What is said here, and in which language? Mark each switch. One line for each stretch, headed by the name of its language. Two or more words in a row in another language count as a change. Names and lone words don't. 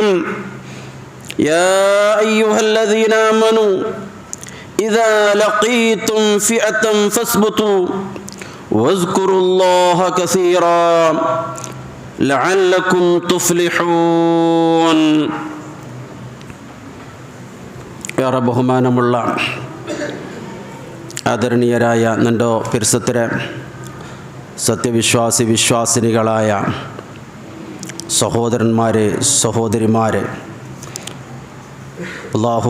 Arabic: يا أيها الذين آمنوا إذا لقيتم فئة فاثبتوا واذكروا الله كثيرا لعلكم تفلحون.
Malayalam: ഏറെ ബഹുമാനമുള്ള ആദരണീയരായ നണ്ടോ പിർസത്തിരെ വിശ്വാസിനികളായ സഹോദരന്മാരെ സഹോദരിമാരെ, അല്ലാഹു